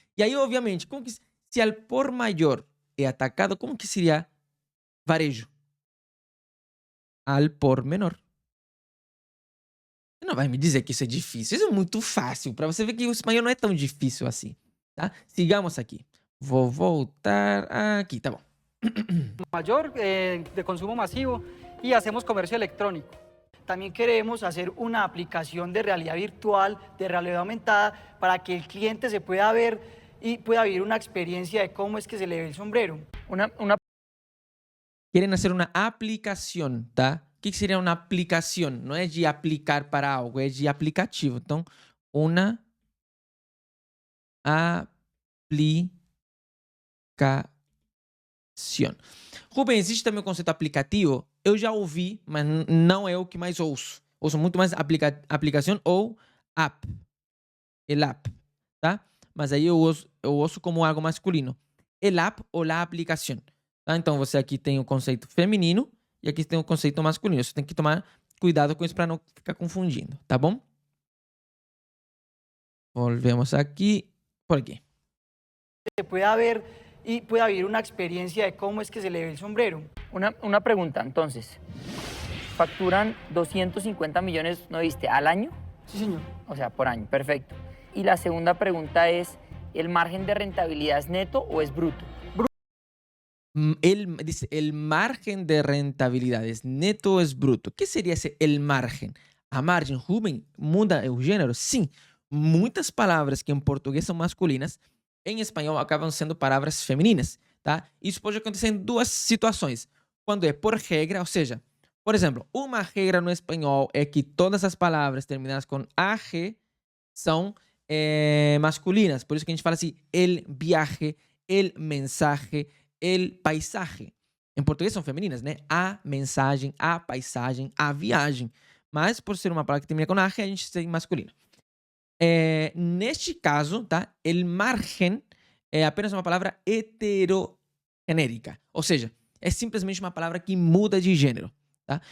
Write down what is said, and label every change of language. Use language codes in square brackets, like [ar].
[pt] E aí, obviamente, se al por maior é atacado, como que seria varejo? [es] Al por menor. [pt] Você não vai me dizer que isso é difícil. Isso é muito fácil. Para você ver que o espanhol não é tão difícil assim, tá? Sigamos aqui. Vou voltar aqui, tá bom. [es] Mayor, de consumo masivo, y hacemos comercio electrónico. También queremos hacer una aplicación de realidad virtual, de realidad aumentada, para que el cliente se pueda ver y pueda vivir una experiencia de cómo es que se le ve el sombrero. Quieren hacer una aplicación, tá? [pt] O que seria uma aplicação? Não é de aplicar para algo, é de aplicativo. Então, uma aplicação. Rubem, existe também o conceito aplicativo? Eu já ouvi, mas não é o que mais ouço. Ouço muito mais aplicação ou app. El app, tá? Mas aí eu ouço como algo masculino. El app ou la aplicação. Tá? Então, você aqui tem o conceito feminino e aqui tem o conceito masculino. Você tem que tomar cuidado com isso para não ficar confundindo, tá bom? [es] Volvemos aqui. Por aqui. Se pueda ver y pueda vivir una experiencia de cómo es que se le ve el sombrero. Una pregunta, entonces. ¿Facturan 250 millones, no viste, al año? Sí, señor. O sea, por año, perfecto. Y la segunda pregunta es, ¿el margen de rentabilidad es neto o es bruto? Dice, el margen de rentabilidad es neto [pt] ou [es] es bruto? [pt] O que seria el margen? A margem, Rubem, muda o gênero? Sim. Muitas palavras que em português são masculinas, em espanhol acabam sendo palavras femininas, tá? Isso pode acontecer em duas situações. Quando é por regra, ou seja, por exemplo, uma regra no espanhol é que todas as palavras terminadas com AG são masculinas. Por isso que a gente fala assim, [es] el viaje, el mensaje, el paisaje. [pt] Em português são femininas, né? A mensagem, a paisagem, a viagem. Mas por ser uma palavra que termina com AG, a gente tem masculino. Neste caso, tá? El margen é apenas uma palavra heterogenérica. Ou seja, é simplesmente uma palavra que muda de gênero. Tá?